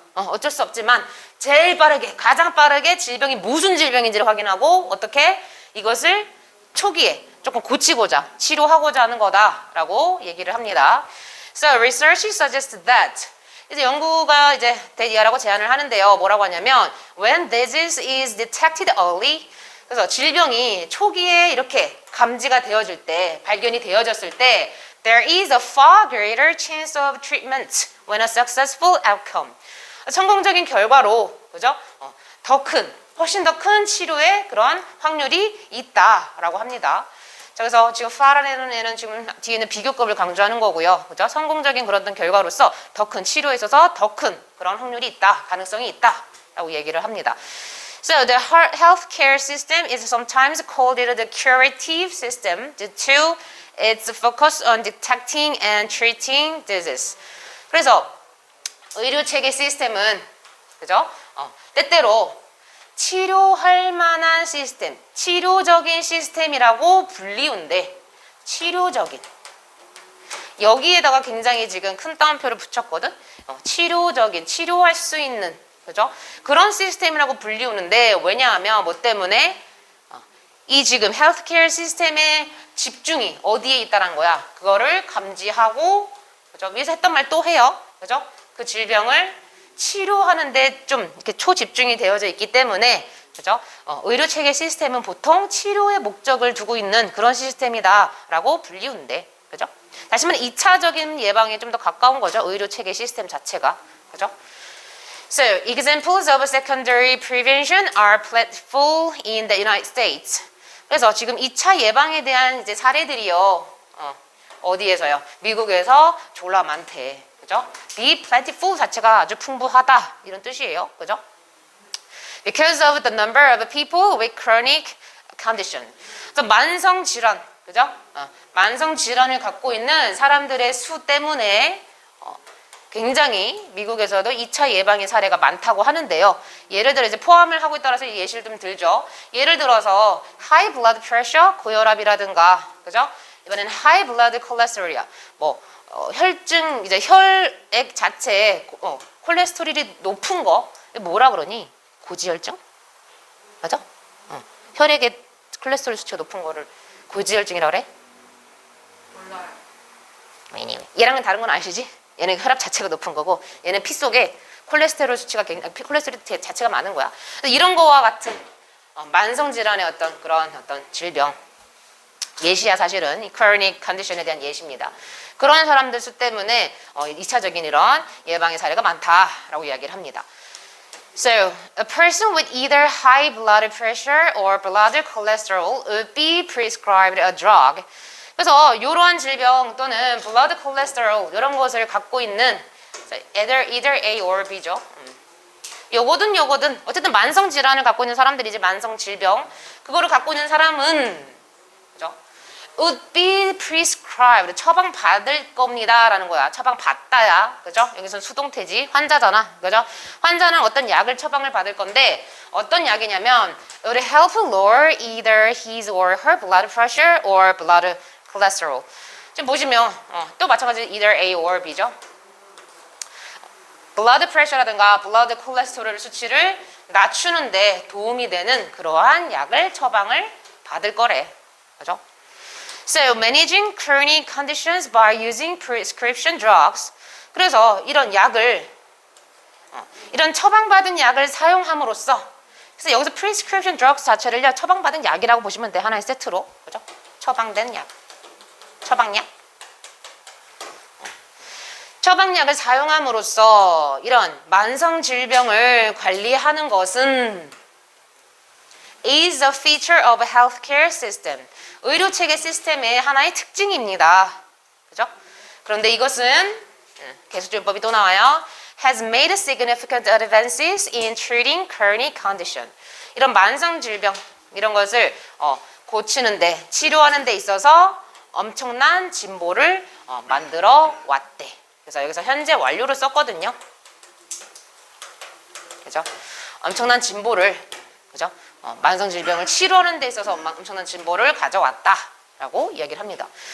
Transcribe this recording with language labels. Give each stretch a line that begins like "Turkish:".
Korean: 어쩔 수 없지만 제일 빠르게, 가장 빠르게 질병이 무슨 질병인지를 확인하고 어떻게 이것을 초기에 조금 고치고자, 치료하고자 하는 거다라고 얘기를 합니다.
English: So research suggests that,
Korean: 이제 연구가 대디아라고 제안을 하는데요. 뭐라고 하냐면
English: when disease is detected early,
Korean: 그래서 질병이 초기에 이렇게 감지가 되어질 때, 발견이 되어졌을 때
English: there is a far greater chance of treatment when a successful outcome.
Korean: 성공적인 결과로, 그죠? 훨씬 더 큰 치료의 그런 확률이 있다라고 합니다. 자, 그래서 지금 far라는 애는 지금 뒤에는 비교급을 강조하는 거고요. 그죠? 성공적인 그런 결과로서 더 큰 치료에 있어서 더 큰 그런 확률이 있다, 가능성이 있다라고 얘기를 합니다.
English: So the healthcare system is sometimes called the curative system due to its focus on detecting and treating disease.
Korean: 그래서 의료 체계 시스템은, 그죠? 때때로 치료할 만한 시스템, 치료적인 시스템이라고 불리운데, 치료적인. 여기에다가 굉장히 지금 큰 따옴표를 붙였거든? 치료적인, 치료할 수 있는, 그죠? 그런 시스템이라고 불리우는데, 왜냐하면 뭐 때문에 이 지금 헬스케어 시스템의 집중이 어디에 있다는 거야? 그거를 감지하고, 그죠? 위에서 했던 말 또 해요. 그죠? 그 질병을 치료하는데 좀 이렇게 초집중이 되어져 있기 때문에, 그죠? 의료 체계 시스템은 보통 치료의 목적을 두고 있는 그런 시스템이다라고 불리운데, 그죠? 다시 말해 2차적인 예방에 좀 더 가까운 거죠. 의료 체계 시스템 자체가, 그죠?
English: So, examples of secondary prevention are plentiful in the United States.
Korean: 그래서 지금 2차 예방에 대한 이제 사례들이요. 어디에서요? 미국에서 졸라 많대. 그죠?
English: Be plentiful
Korean: 자체가 아주 풍부하다. 이런 뜻이에요. 그죠?
English: Because of the number of people with chronic condition.
Korean: 그래서 만성 질환. 그죠? 만성 질환을 갖고 있는 사람들의 수 때문에 굉장히 미국에서도 2차 예방의 사례가 많다고 하는데요. 예를 들어 이제 포함을 하고 따라서 예시를 좀 들죠. 예를 들어서 high blood pressure, 고혈압이라든가, 그죠? 이번엔 high blood cholesterol이야. 뭐 혈증, 이제 혈액 자체에 콜레스테롤이 높은 거 뭐라 그러니? 고지혈증? 맞아? 혈액에 콜레스테롤 수치가 높은 거를 고지혈증이라고 그래? 몰라요. Anyway. 얘랑은 다른 건 아시지? 얘는 혈압 자체가 높은 거고 얘는 피 속에 콜레스테롤 수치가 콜레스테롤 자체가 많은 거야. 이런 거와 같은 만성 질환의 어떤 질병 예시야. 사실은 이 chronic condition에 대한 예시입니다. 그런 사람들 수 때문에 2차적인 이런 예방의 사례가 많다라고 이야기를 합니다.
English: So, a person with either high blood pressure or blood cholesterol would be prescribed a drug.
Korean: 그래서 이러한 질병 또는 blood cholesterol 이런 것을 갖고 있는 either A or B죠. 요거든 어쨌든 만성 질환을 갖고 있는 사람들이지, 만성 질병 그거를 갖고 있는 사람은, 그죠?
English: would be prescribed.
Korean: 처방받을 겁니다. 라는 거야. 처방받다야. 그죠? 여기서는 수동태지. 환자잖아. 그죠? 환자는 어떤 약을 처방을 받을 건데 어떤 약이냐면
English: it would help lower either his or her blood pressure or blood cholesterol.
Korean: 지금 보시면 또 마찬가지로 either A or B죠. blood pressure라든가 blood cholesterol 수치를 낮추는데 도움이 되는 그러한 약을 처방을 받을 거래. 그죠?
English: So, managing chronic conditions by using prescription drugs.
Korean: 그래서 이런 약을, 이런 처방받은 약을 사용함으로써, 그래서 여기서 prescription drugs 자체를요, 처방받은 약이라고 보시면 돼. 하나의 세트로. 그죠? 처방된 약. 처방약. 처방약을 사용함으로써 이런 만성 질병을 관리하는 것은
English: is a feature of a healthcare system.
Korean: 의료 체계 시스템의 하나의 특징입니다. 그죠? 그런데 이것은 계수조연법이 또 나와요.
English: has made significant advances in treating chronic condition.
Korean: 이런 만성 질병 이런 것을 고치는데 치료하는 데 있어서 엄청난 진보를 만들어 왔대. 그래서 여기서 현재 완료를 썼거든요. 그죠? 엄청난 진보를 그죠? 만성 질병을 치료하는 데 있어서 엄청난 진보를 가져왔다라고 이야기를 합니다.